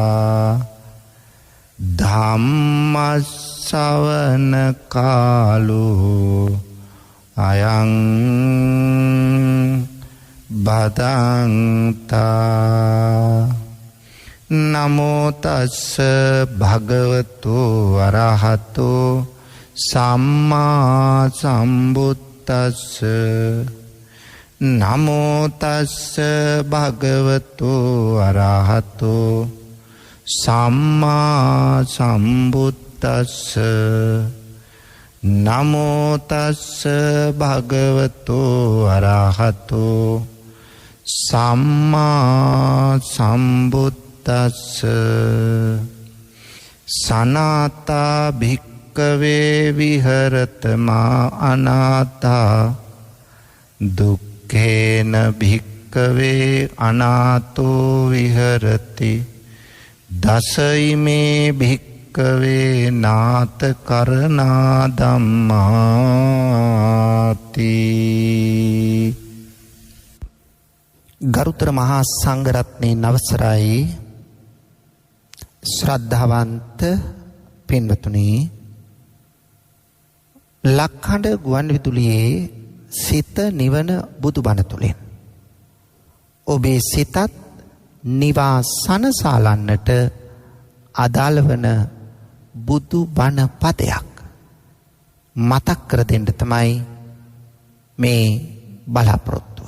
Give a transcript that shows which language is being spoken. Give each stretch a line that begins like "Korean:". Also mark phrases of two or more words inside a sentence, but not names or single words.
Pali: धम्मश्रवण कालो अयं भदन्ता नमो तस्स भगवतो अरहतो सम्मा सम्बुद्दस्स नमो तस्स भगवतो अरहतो सम्मा सम्बुद्दस्स नमो तस्स भगवतो अरहतो सम्मा सम्बुद्दस्स सनाता भिक्कवे विहरत मा अनाता दुःखेन भिक्कवे अनातो विहरति दशइमे भिक्कवे नाथ करना
Sinhala: धम्माति ගරුතර මහා සංඝරත්නයේ නවසරයි ශ්‍රද්ධාවන්ත පින්වතුනි ලක්හඬ ගුවන් විදුලියේ සිත නිවන බුදුබණ තුලින් ඔබේ සිතත් නිවා සනසාලන්නට අදාළ වන බුදුබණ පදයක් මතක් කර දෙන්න තමයි මේ බලාපොරොත්තු.